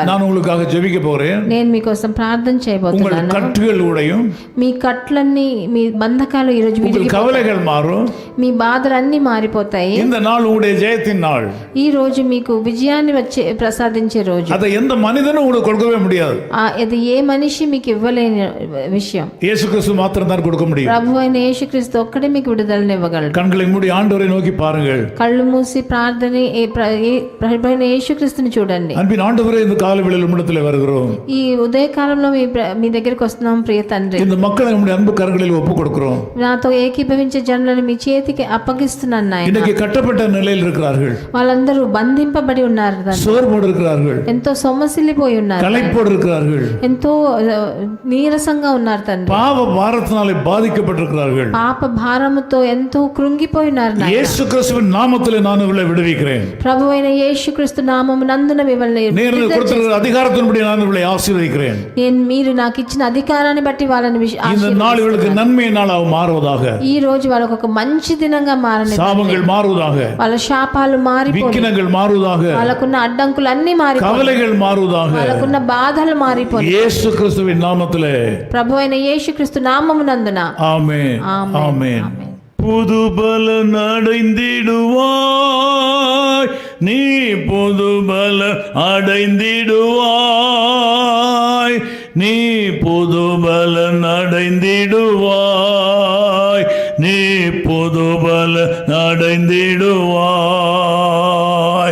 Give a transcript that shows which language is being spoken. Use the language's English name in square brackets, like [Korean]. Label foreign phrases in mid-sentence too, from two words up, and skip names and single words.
[Tamil] நான் உங்களுக்காக ஜெபிக்க போறேன். [Telugu] నేను మీకోసం ప్రార్థన చేయబోతున్నాను. [Tamil] உங்கள் கட்டுகள் உடையும். [Telugu] మీ కట్లన్నీ, మీ బంధకాలు ఈ రోజు విడిపోతాయి. [Tamil] கவலைகள் மாறும். [Telugu] మీ బాధలన్నీ మారిపోతాయి. [Tamil] இந்த நாள் உங்களுடைய ஜெயத்தின் நாள். [Telugu] ఈ రోజు మీకు విజయాన్ని ప్రసాదించే రోజు. [Tamil] அதை எந்த மனிதனும் உங்களுக்கு கொடுக்கவே முடியாது. [Telugu] అది ఏ మనిషి మీకు ఇవ్వలేని విషయం. [Tamil] இயேசு கிறிஸ்து மாத்திரம் தான் கொடுக்க முடியும். [Telugu] ప్రభు అయిన యేసుక్రీస్తు ఒక్కడే మీకు విడుదలను ఇవ్వగలడు. [Tamil] கண்களை மூடி ஆண்டவரை நோக்கி பாருங்கள். [Telugu] కళ్ళు మూసి ప్రభు అయిన యేసుక్రీస్తుని చూడండి. [Tamil] அன்பின் ஆண்டவரே, இந்த காலவேளையில் உம்மிடத்திலே வருகிறோம். [Telugu] ఈ ఉదయకాలంలో మీ దగ్గరికి వస్తున్నాం ప్రియ తండ్రి. [Tamil] இந்த மக்களை நம்முடைய அன்பு கரங்களில் ஒப்புக் கொடுக்கிறோம். [Telugu] నాతో ఏకీభవించే జనులను మీ చేతికి అప్పగిస్తున్నాను నాయనా. [Tamil] இன்னைக்கு கட்டப்பட்ட நிலையில் இருக்கிறார்கள். [Telugu] వాళ్ళందరూ బంధింపబడి ఉన్నారు. [Tamil] சோர்வோடு இருக்கிறார்கள். [Telugu] ఎంతో సొమ్మసిల్లిపోయి ఉన్నారు. [Tamil] களைப்போடு இருக்கிறார்கள். [Telugu] ఎంతో నీరసంగా ఉన్నారు తండ్రి. [Tamil] பாவ பாரத்தினாலே பாதிக்கப்பட்டிருக்கிறார்கள். [Telugu] పాప భారముతో ఎంతో కృంగిపోయి ఉన్నారు. [Tamil] இயேசு கிறிஸ்துவின் நாமத்திலே நான் இவளை விடுவிக்கிறேன். [Telugu] ప్రభు అయిన యేసుక్రీస్తు నామము నందున మిమ్మల్ని [Tamil] அதிகாரத்தின்படி நான் இவளை ஆசீர்వదిக்கிறேன். [Telugu] మీరు నాకు ఇచ్చిన అధికారాన్ని బట్టి వాళ్ళని [Tamil] இந்த நாள் இவளுக்கு நன்மை நாளாக மாறுவதாக. [Telugu] ఈ రోజు వాళ్ళకు ఒక మంచి దినంగా మారని. [Tamil] சாபங்கள் மாறுவதாக. [Telugu] వాళ్ళ శాపాలు మారిపోయి. [Tamil] விக்கினங்கள் மாறுவதாக. [Telugu] వాళ్ళకున్న అడ్డంకులు అన్ని మారిపోయి. [Tamil] கவலைகள் மாறுவதாக. [Telugu] వాళ్ళకున్న బాధలు మారిపోయి. [Tamil] இயேசு கிறிஸ்துவின் நாமத்திலே. [Telugu] ప్రభు అయిన యేసుక్రీస్తు నామము నందున. [Tamil] ஆமென். ஆமென். புது பலன் அடைந்திடுவாய், நீ புது பலன் அடைந்திடுவாய், நீ புது பலன் அடைந்திடுவாய், நீ புது பலன் அடைந்திடுவாய்.